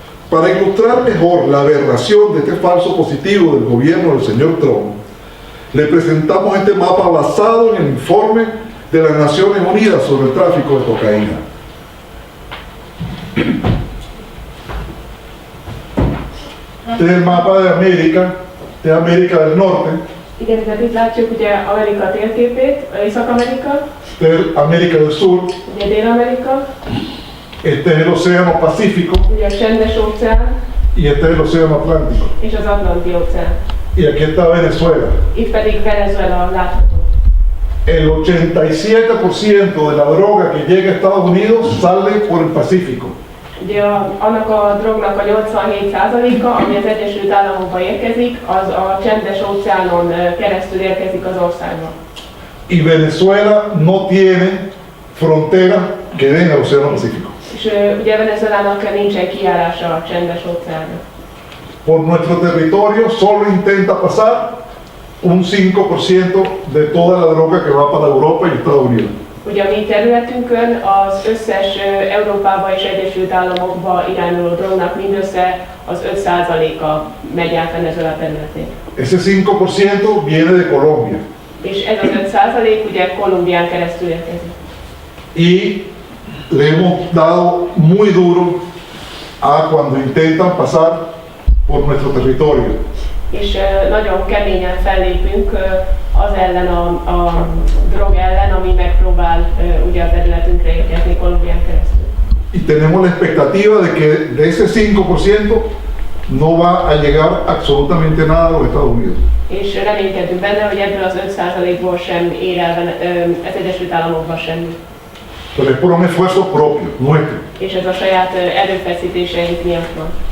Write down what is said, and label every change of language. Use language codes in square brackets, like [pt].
[es] Para ilustrar mejor la aberración de este falso positivo del gobierno del señor Trump, le presentamos este mapa basado en el informe de las Naciones Unidas sobre el tráfico de cocaína. Este es el mapa de América del Norte. [hu] Igen, tehát itt látjuk ugye Amerika térképét, Észak-Amerika, [es] Este es América del Sur. [hu] ugye Dél-Amerika, [es] Este es el Océano Pacífico [hu] ugye a Csendes óceán [es] y este es el Océano Atlántico. [hu] és az Atlanti óceán. [es] Y aquí está Venezuela. [hu] Itt pedig Venezuela látható. [es] El 87% de la droga que llega a Estados Unidos sale por el Pacífico. [hu] Ugye annak a drognak a 87%-a, ami az Egyesült Államokba érkezik, az a Csendes óceánon keresztül érkezik az országba. [es] Y Venezuela no tiene frontera que den al Océano Pacífico. [hu] És ugye Venezuelának nincsen kijárása a Csendes óceánra. [es] Por nuestro territorio solo intenta pasar un 5% de toda la droga que va para Europa y Estados Unidos. [hu] Ugye a mi területünkön az összes Európába és Egyesült Államokba irányuló drognak mindössze az 5%-a megy át Venezuela területén. [es] Ese 5% viene de Colombia. [hu] És ez az 5% ugye Kolumbián keresztül érkezik. [es] Y le hemos dado muy duro a cuando intentan pasar por nuestro territorio. [hu] És nagyon keményen fellépünk az ellen, a drog ellen, ami megpróbál ugye a területünkre érkezni Kolumbián keresztül. [es] Y tenemos la expectativa de que de ese 5% no va a llegar absolutamente nada a los Estados Unidos. [hu] És reménykedünk benne, hogy ebből az 5%-ból sem ér el az Egyesült Államokba semmi. [es] Pero es por un esfuerzo propio, nuestro. [hu] És ez a saját erőfeszítéseink miatt van.